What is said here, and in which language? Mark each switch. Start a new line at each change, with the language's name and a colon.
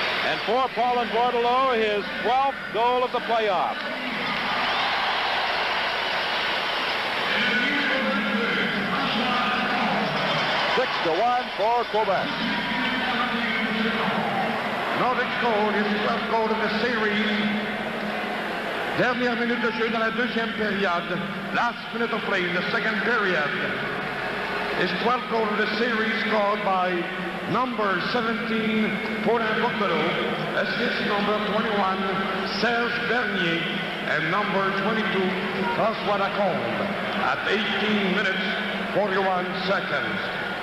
English: And for Paulin Bordelot, his 12th goal of the playoff. Six to 1 for Quebec. Nordiques goal, his 12th goal of the series.
French: Dernière minute de jeu dans la deuxième période.
English: Last minute of play in the second period. His 12th goal of the series scored by number 17, Paulin Bordelot, assist number 21, Serge Bernier, and number 22, François Lacombe, at 18 minutes, 41 seconds.